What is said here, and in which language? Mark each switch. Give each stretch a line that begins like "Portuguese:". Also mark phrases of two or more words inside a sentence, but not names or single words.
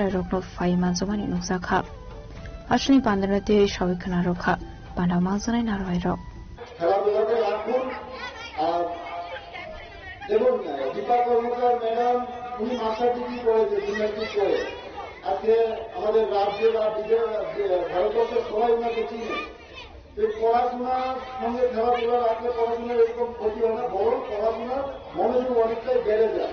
Kok Borok: sra rokno fai manjomani nuksa kha ashni pandanate shawikana rokha বান্ডাও মালজনাই নারয় রক
Bangla: খেলাধুলাকে রাখুন। আর দেখুন দীপা কর্মকার ম্যাডাম উনি মাস্টার ডিগ্রি করেছে জিমন্যাস্টিক করে। আজকে আমাদের রাজ্যে বা ভারতবর্ষের সবাই ওনাকে চিনে। পড়াশোনার সঙ্গে খেলাধুলা রাখলে পড়াশোনার এরকম ক্ষতি হয় না, বরং পড়াশোনার মনোযোগ অনেকটাই বেড়ে যায়।